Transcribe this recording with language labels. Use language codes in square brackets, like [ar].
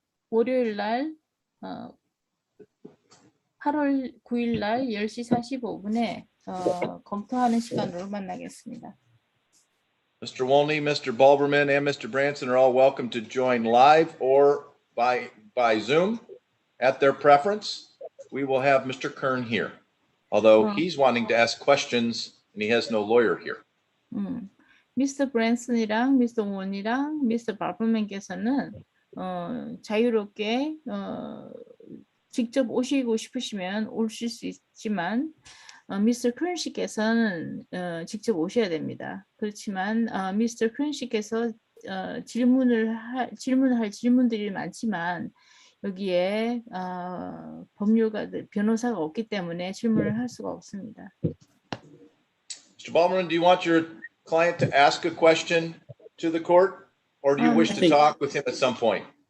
[ko] 월요일 날 8월 9일 날 10시 45분에 검토하는 시간으로 만나겠습니다. [en] Mr. Wolney, Mr. Bulberman, and Mr. Branson are all welcome to join live or by Zoom at their preference. We will have Mr. Kern here, although he's wanting to ask questions and he has no lawyer here. [ko] 미스터 브랜슨이랑 미스터 원이랑 미스터 발버맨께서는 자유롭게 직접 오시고 싶으시면 오실 수 있지만 미스터 크런시께서는 직접 오셔야 됩니다. 그렇지만 미스터 크런시께서 질문할 질문들이 많지만 여기에 법률가들 변호사가 없기 때문에 질문을 할 수가 없습니다. [en] Mr. Bulberman, do you want your client to ask a question to the court, or do you wish to talk with him at some point?